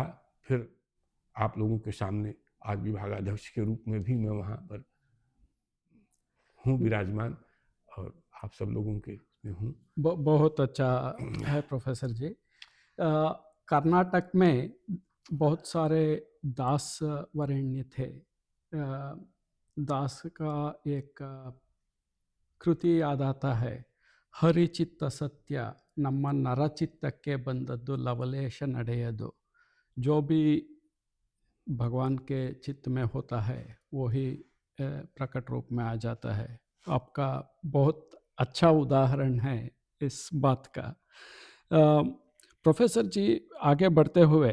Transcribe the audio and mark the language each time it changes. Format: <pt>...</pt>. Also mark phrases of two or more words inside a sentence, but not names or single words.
<hi>फिर आप लोगों के सामने आज विभागाध्यक्ष के रूप में भी मैं वहाँ पर हूँ विराजमान और आप सब लोगों के में हूँ। बहुत अच्छा है प्रोफेसर जी। कर्नाटक में बहुत सारे दास वरेण्य थे। दास का एक कृति याद आता है,</hi> <kn>ಹರಿಚಿತ್ತ सत्य ನಮ್ಮ ನರಚಿತ್ತಕ್ಕೆ ಬಂದದ್ದು लवलेश ನಡೆಯದು।</kn> <hi>जो भी भगवान के चित्त में होता है वही प्रकट रूप में आ जाता है। आपका बहुत अच्छा उदाहरण है इस बात का। प्रोफेसर जी, आगे बढ़ते हुए</hi>